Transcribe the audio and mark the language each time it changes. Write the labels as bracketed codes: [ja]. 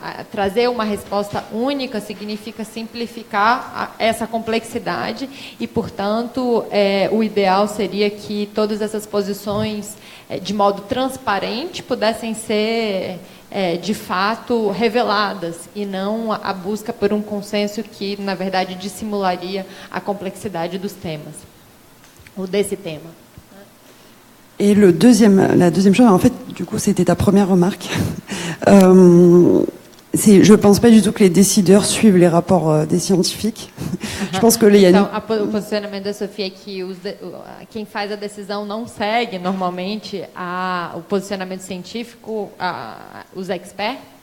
[pt] Trazer uma resposta única significa simplificar essa complexidade e, portanto, o ideal seria que todas essas posições, de modo transparente, pudessem ser de fato reveladas e não a busca por um consenso que, na verdade, dissimularia a complexidade dos temas, ou desse tema. [fr] Et la deuxième chose, en fait, du coup, c'était ta première remarque. Je ne pense pas du tout que les décideurs suivent les rapports des scientifiques. Je pense que [pt] então, o posicionamento da Sofia é que quem faz a decisão não segue normalmente o posicionamento científico, os experts.